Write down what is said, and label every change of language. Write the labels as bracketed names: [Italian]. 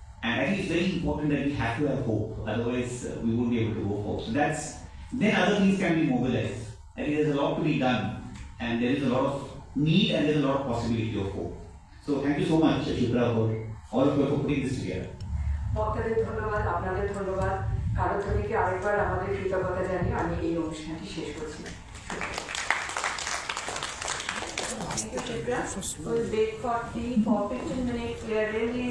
[English] And I think it's very important that we have to have hope, otherwise we won't be able to go forward. So then other things can be mobilized. I think there's a lot to be done, and there is a lot of need and there's a lot of possibility of hope. So thank you so much, Shipra, for all of you for putting this together. [Bangla] বক্তাদের ধন্যবাদ, আপনাদের ধন্যবাদ, কারোধ্বনিকে আরেকবার আমাদের কৃতজ্ঞতা জানিয়ে আমি এই অনুষ্ঠানটি শেষ করছি। [English] We'll wait for 3 or 15 minutes. We are really